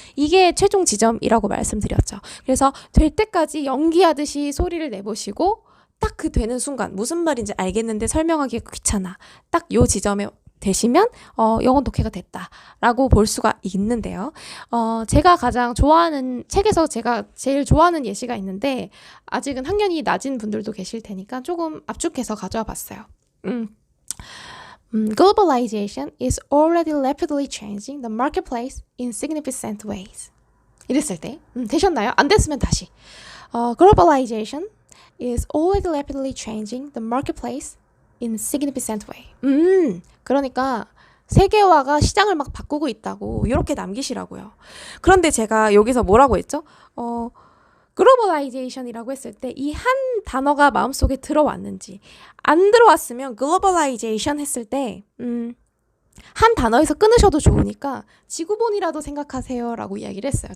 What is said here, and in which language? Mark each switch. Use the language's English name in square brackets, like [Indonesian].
[Korean] 이게 최종 지점이라고 말씀드렸죠. 그래서 될 때까지 연기하듯이 소리를 내보시고 딱 그 되는 순간 무슨 말인지 알겠는데 설명하기가 귀찮아. 딱 요 지점에 되시면 영혼 독해가 됐다라고 볼 수가 있는데요. 제가 가장 좋아하는 책에서 제가 제일 좋아하는 예시가 있는데 아직은 학년이 낮은 분들도 계실 테니까 조금 압축해서 가져와 봤어요. [English] Globalization is already rapidly changing the marketplace in significant ways. [Korean] 이랬을 때 되셨나요? 안 됐으면 다시. [English] Globalization is already rapidly changing the marketplace in significant way. [Korean] 그러니까 세계화가 시장을 막 바꾸고 있다고 이렇게 남기시라고요. 그런데 제가 여기서 뭐라고 했죠? 글로벌라이제이션이라고 했을 때 이 한 단어가 마음속에 들어왔는지 안 들어왔으면 글로벌라이제이션 했을 때 한 단어에서 끊으셔도 좋으니까 지구본이라도 생각하세요 라고 이야기를 했어요.